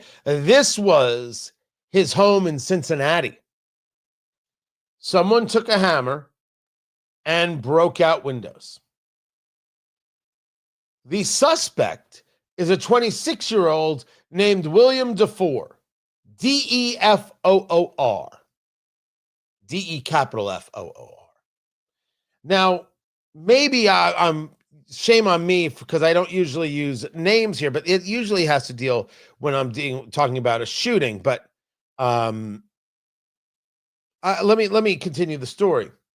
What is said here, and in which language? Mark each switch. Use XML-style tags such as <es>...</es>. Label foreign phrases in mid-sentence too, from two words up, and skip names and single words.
<en>This was his home in Cincinnati. Someone took a hammer and broke out windows. The suspect is a 26-year-old named William DeFoor. D-E-F-O-O-R. D-E-F-O-O-R. Now, maybe I'm shame on me because I don't usually use names here, but it usually has to deal when I'm talking about a shooting. But let me continue the story.</en>